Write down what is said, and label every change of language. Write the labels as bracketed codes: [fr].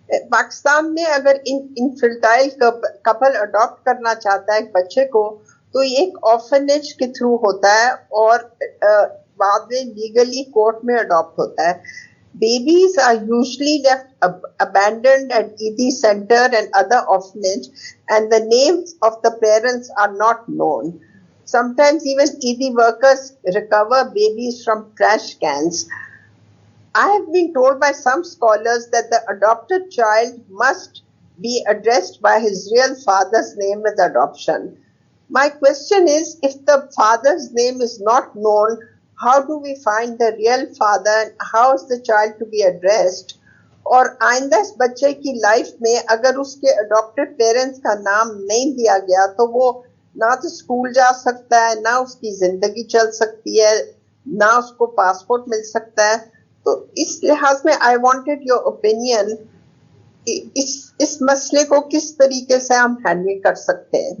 [ur] پاکستان میں اگر infertile Kapil adapt کرنا چاہتا ہے ایک بچے کو، تو یہ ایک آرفنیج کے تھرو ہوتا ہے، اور بعد میں لیگلی کورٹ میں اڈاپٹ ہوتا ہے. [en] Babies are usually left abandoned at ED center and other orphanage, and the names of the parents are not known. Sometimes even ED workers recover babies from trash cans. I have been told by some scholars that the adopted child must be addressed by his real father's name with adoption. My question is, if the father's name is not known, how do we find the real father and how is the child to be addressed? [ur] اور آئندہ اس بچے کی life میں اگر اس کے adapted parents کا نام نہیں دیا گیا تو وہ نہ تو اسکول جا سکتا ہے، نہ اس کی زندگی چل سکتی ہے، نہ اس کو پاسپورٹ مل سکتا ہے. تو اس لحاظ میں [en] I wanted your opinion, [ur] اس مسئلے کو کس طریقے سے ہم ہینڈل کر سکتے ہیں.